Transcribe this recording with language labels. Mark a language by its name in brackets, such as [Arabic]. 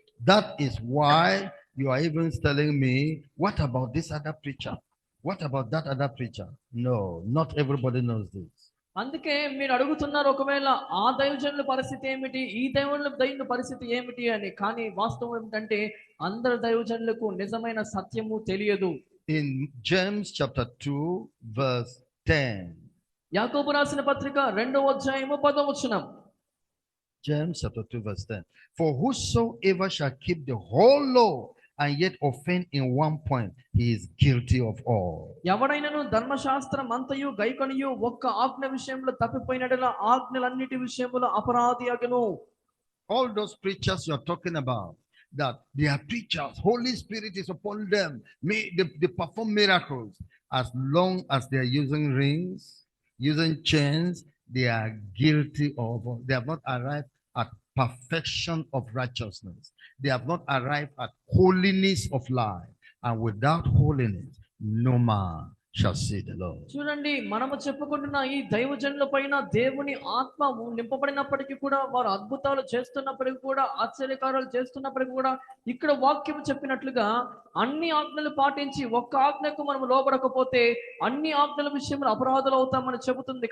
[English] That is why you are even telling me, what about this other preacher? What about that other preacher? No, not everybody knows this. [Telugu] అందుకే మీరు అడుగుతున్నారు, ఒకవేళ ఆ దైవజనుల పరిస్థితి ఏమిటి, ఈ దైవజనుల పరిస్థితి ఏమిటి అని. కానీ వాస్తవం ఏమిటంటే అందరు దైవజనులకు నిజమైన సత్యము తెలియదు. [English] In James chapter 2 verse 10. [Telugu] యాకోబు రాసిన పత్రిక 2వ అధ్యాయము 10వ వచనం. [English] James chapter 2 verse 10. For whosoever shall keep the whole law and yet offend in one point, he is guilty of all. [Telugu] ఎవడైనను ధర్మశాస్త్రం అంతయు గైకొనియు ఒక్క ఆజ్ఞ విషయంలో తప్పిపోయినట్ల ఆజ్ఞలన్నిటి విషయంలో అపరాధి అగును. [English] All those preachers you are talking about, that they are preachers, Holy Spirit is upon them, they perform miracles. As long as they are using rings, using chains, they are guilty of, they have not arrived at perfection of righteousness. They have not arrived at holiness of life. And without holiness, no man shall see the Lord. [Telugu] చూడండి, మనము చెప్పుకుంటున్న ఈ దైవజనుల పైన దేవుని ఆత్మ నింపబడినప్పటికీ కూడా, వారు అద్భుతాలు చేస్తున్నప్పటికీ కూడా, ఆశ్చర్యకారాలు చేస్తున్నప్పటికీ కూడా, ఇక్కడ వాక్యం చెప్పినట్లుగా అన్ని ఆజ్ఞలు పాటించి ఒక్క ఆజ్ఞకు మనం లోబడకపోతే అన్ని ఆజ్ఞల విషయంలో అపరాధులు అవుతామని చెబుతుంది.